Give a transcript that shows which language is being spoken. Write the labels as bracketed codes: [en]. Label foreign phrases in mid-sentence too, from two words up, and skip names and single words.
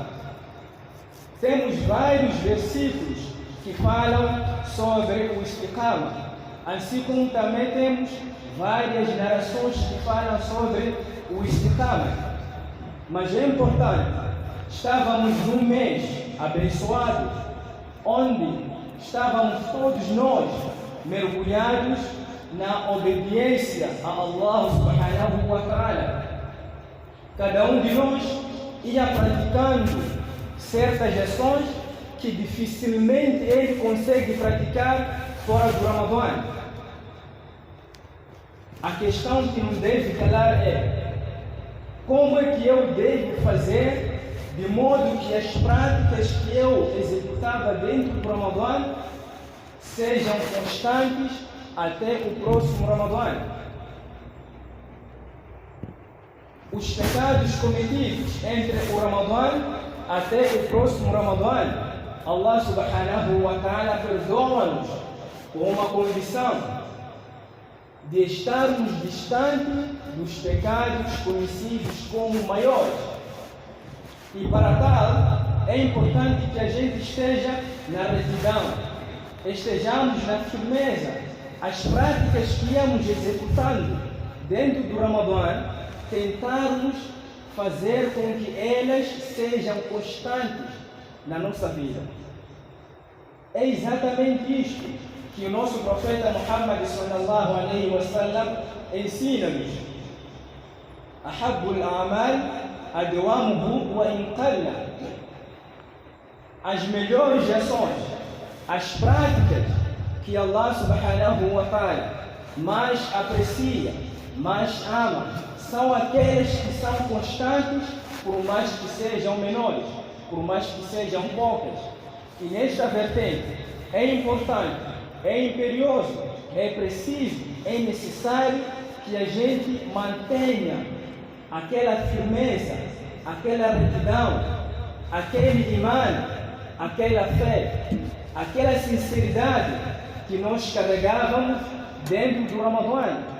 [pt] Temos vários versículos que falam sobre o istiqama, assim como também temos várias narrações que falam sobre o istiqama. Mas é importante, estávamos num mês abençoado, onde estávamos todos nós mergulhados na obediência a [ar] الله سبحانه وتعالى. [pt] Cada um de nós ia praticando certas ações que dificilmente ele consegue praticar fora do Ramadã. A questão que nos deve calar é: como é que eu devo fazer de modo que as práticas que eu executava dentro do Ramadã sejam constantes até o próximo Ramadã? Os pecados cometidos entre o Ramadã até o próximo Ramadã, [ar] الله سبحانه وتعالى [pt] perdoa-nos com uma condição de estarmos distantes dos pecados conhecidos como maiores. E para tal, é importante que a gente esteja na retidão, estejamos na firmeza. As práticas que íamos executando dentro do Ramadã, tentarmos fazer com que elas sejam constantes na nossa vida. É exatamente isto que o nosso profeta Muhammad [ar] صلى الله عليه وسلم [pt] ensina-nos. [ar] أحب الأعمال أدومه وإن قل. [pt] As melhores ações, as práticas que [ar] الله سبحانه وتعالى [pt] mais aprecia, mais ama, são aquelas que são constantes, por mais que sejam menores, por mais que sejam poucas. E nesta vertente é importante, é imperioso, é preciso, é necessário que a gente mantenha aquela firmeza, aquela retidão, aquele imã, aquela fé, aquela sinceridade que nós carregávamos dentro do Ramadã.